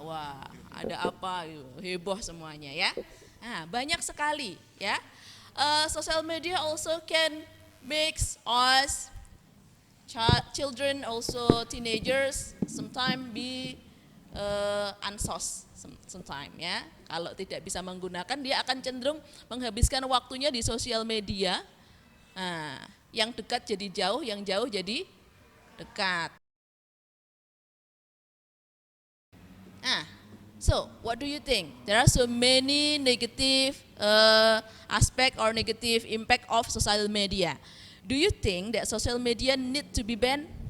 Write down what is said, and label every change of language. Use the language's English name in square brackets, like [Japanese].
[Indonesian] Wah, ada apa? Heboh semuanya ya. Banyak sekali ya. [English] Social media also can makes us children, also teenagers, sometimes be ansos sometime ya. [Indonesian] Kalau tidak bisa menggunakan, dia akan cenderung menghabiskan waktunya di sosial media. Yang dekat jadi jauh, yang jauh jadi dekat. [English] So what do you think? There are so many negative aspect or negative impact of social media. Do you think that social media need to be banned?